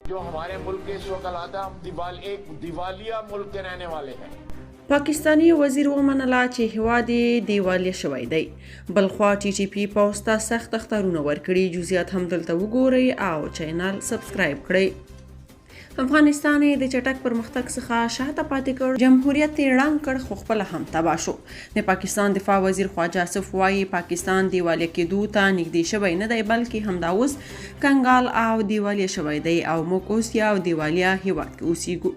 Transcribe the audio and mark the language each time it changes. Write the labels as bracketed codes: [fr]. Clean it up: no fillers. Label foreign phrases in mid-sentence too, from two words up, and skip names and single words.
[ur] جو ہمارے ملک کے اس وقت حالات ہے، ہم ایک دیوالیہ ملک کے رہنے والے ہیں. [ps] پاکستانی وزیر ومنله چې هیواد یې دیوالیه شوی دی. بلخوا ټي ټي پي پوځ ته سخت اخطارونه ورکړي. جزئیات هم دلته وګورئ او چینل سبسکرایب کړئ. افغانستان د چټک پرمختګ څخه شاته پاتې کړ. جمهوریت یې ړنګ کړ خو خپله هم تباه شو. د پاکستان دفاع وزیر خواجه آصف وایي پاکستان دیوالیه کېدو ته نږدې شوی نه دی بلکې همدا اوس کنګال او دیوالیه شوی دی او موږ اوس یو دیوالیه هیواد کې اوسیږو.